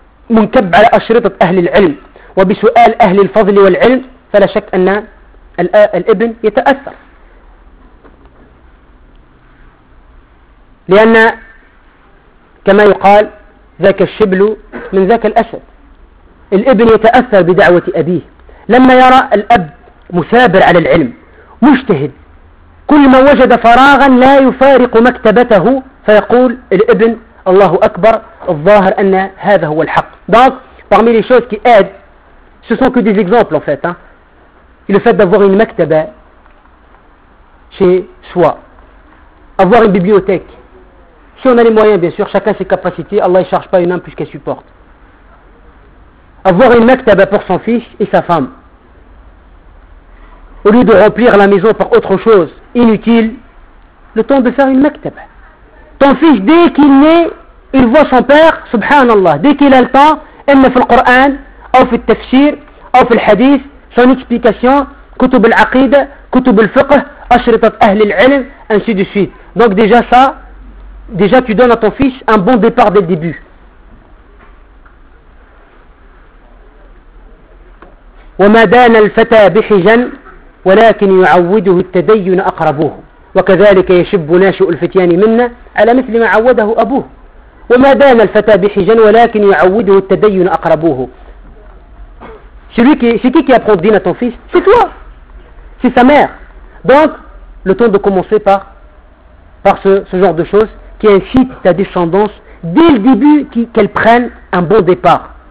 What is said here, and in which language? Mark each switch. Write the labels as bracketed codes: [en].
[ar] منكب على أشرطة أهل العلم وبسؤال أهل الفضل والعلم، فلا شك أن الابن يتأثر، لأن كما يقال ذاك الشبل من ذاك الأسد. الابن يتأثر بدعوة أبيه لما يرى الأب مثابر على العلم مجتهد، كل ما وجد فراغا لا يفارق مكتبته، فيقول الابن الله أكبر، الظاهر أن هذا هو الحق. [fr] Donc, parmi les choses qui aident, ce sont que des exemples en fait, hein. Le fait d'avoir une maktaba chez soi, avoir une bibliothèque. Si on a les moyens, bien sûr, chacun ses capacités, Allah ne charge pas une âme plus qu'elle supporte. Avoir une maktaba pour son fils et sa femme. Au lieu de remplir la maison par autre chose inutile, le temps de faire une maktaba. Ton fils, dès qu'il naît, il voit son père, subhanallah, dès qu'il a le temps, aime le Coran, ou le tafsir, ou le hadith, son explication, kutub al-aqida, kutub al-fiqh, ashritat ahl al-ilm, ainsi de suite. Donc déjà ça, déjà tu donnes à ton fils un bon départ dès le début. [ar] وما دان الفتى بحجن ولكن يعوده التدين أقربه، وكذلك يشب ناشئ الفتيان منا على مثل ما عوده أبوه. وما دام الفتى بحجن ولكن يعوده التدين أقربه. [fr] C'est qui apprend le dîn à ton fils? C'est toi, c'est sa mère. Donc le temps de commencer par ce genre de choses qui incite ta descendance dès le début qu'elle prenne un bon départ.